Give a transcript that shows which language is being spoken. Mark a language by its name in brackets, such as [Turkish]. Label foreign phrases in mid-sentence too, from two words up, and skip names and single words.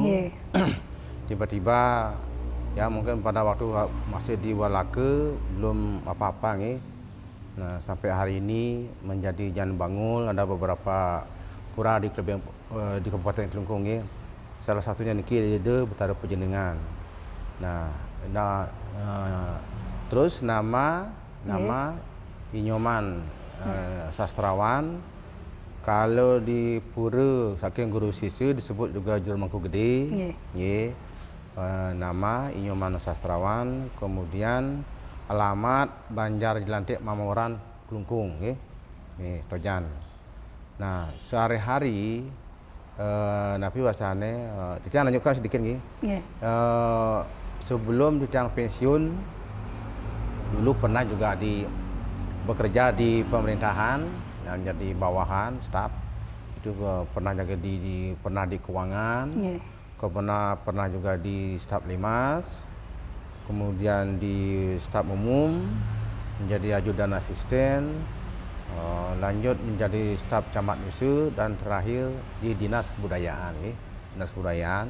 [Indonesian] Tiba-tiba ya mungkin pada waktu masih di Walake belum apa-apa, nah sampai hari ini menjadi Jan Bangul, ada beberapa pura di Kabupaten Klungkung, salah satunya niki di Betara Pejenengan. Terus nama Inyoman, sastrawan. Kalau di pura saking guru siswa disebut juga jero mangku gede. Nama Inyoman sastrawan, kemudian alamat Banjar Jelantik Mamoran Klungkung, Tojan. Nah, sehari-hari [Balinese] napi wasane [Indonesian] kita lanjutkan sedikit sebelum ditang pensiun dulu pernah juga bekerja di pemerintahan yang jadi bawahan staf, itu pernah jaga pernah di keuangan, pernah juga di staf limas, kemudian di staf umum, menjadi ajudan asisten, lanjut menjadi staf camat Nusa, dan terakhir di Dinas Kebudayaan, Dinas Kebudayaan.